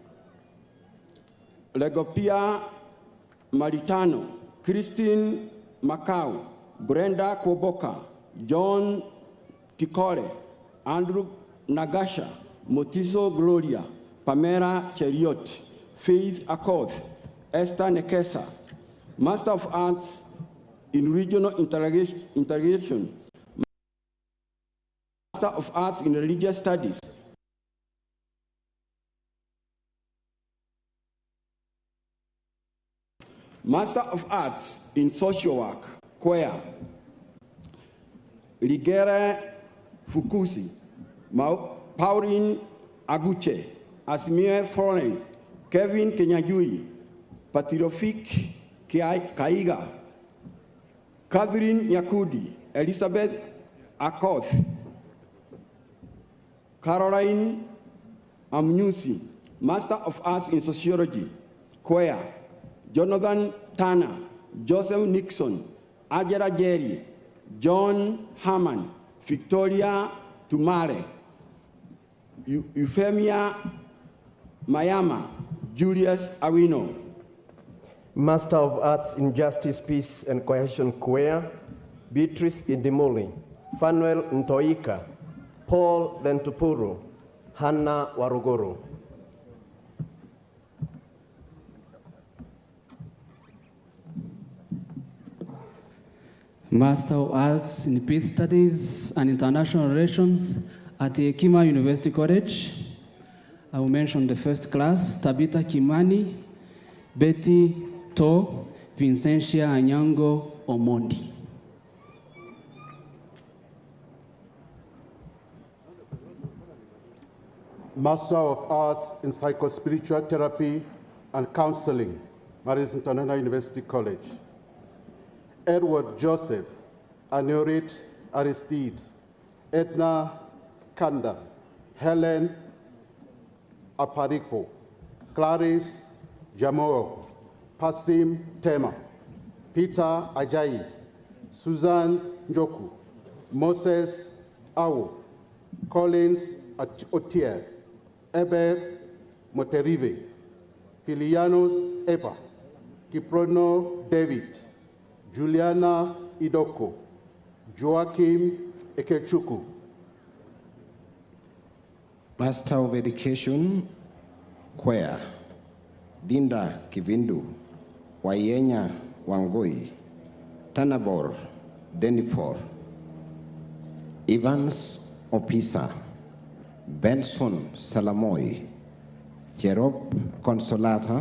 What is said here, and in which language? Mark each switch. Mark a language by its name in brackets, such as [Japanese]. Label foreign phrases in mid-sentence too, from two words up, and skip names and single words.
[English] Legopia Maritano, Christine Macau, Brenda Koboka, John Tikore, Andrew Nagasha, Motiso Gloria, Pamela Cheriot, Faith Akoth, Esther Nekesa, Master of Arts in Regional Integration, Master of Arts in Religious Studies, Master of Arts in Social Work, Cuea, Ligere Fukusi, Pauline Aguche, Asmir Florence, Kevin Kenyajui, Patirofik Kaiga, Catherine Nyakudi, Elizabeth Akoth, Caroline Amnusi, Master of Arts in Sociology, Cuea, Jonathan Turner, Joseph Nixon, Ajara Jerry, John Harman, Victoria Tumare, Euphemia Mayama, Julius Awino. Master of Arts in Justice, Peace and Cohesion, Cuea, Beatrice Indimuli, Fanuel Ntoika, Paul Lentupuru, Hannah Waruguru. Master of Arts in Peace Studies and International Relations at Hekima University College. I will mention the first class, Tabitha Kimani, Betty To, Vincentia Anyango Omondi. Master of Arts in Psychospiritual Therapy and Counseling, Maris International University College. Edward Joseph, Anurit Aristide, Edna Kanda, Helen Aparipo, Clarice Jamoro, Pasim Tema, Peter Ajayi, Susan Njoku, Moses Awu, Collins Otier, Eber Moterive, Filianos Eba, Kiprono David, Juliana Idoko, Joachim Ekechuku. Master of Education, Cuea, Dinda Kivindu, Wayenya Wangoi, Tanabor Denifor, Evans Opisa, Benson Salamoy, Jerob Consolata,